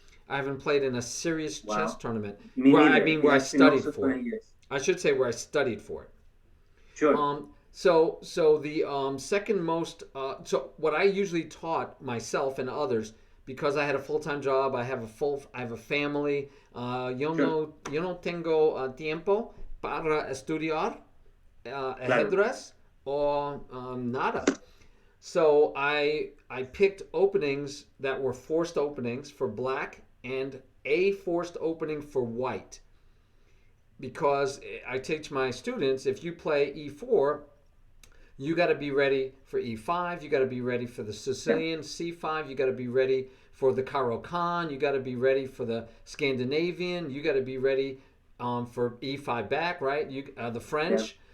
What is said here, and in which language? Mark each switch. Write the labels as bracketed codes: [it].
[en] I haven't played in a serious chess tournament. Where I studied for it. I should say where I studied for it. Sure. So the second most. So what I usually taught myself and others, because I had a full-time job, I have a family. [es] Yo no tengo tiempo para estudiar ajedrez o nada. [en] So I picked openings that were forced openings for black and a forced opening for white. Because I teach my students, if you play e4, you got to be ready for e5, you got to be ready for the Sicilian, c5, you got to be ready for the Caro-Kann, you got to be ready for the Scandinavian, you got to be ready for e5 back, right? The French.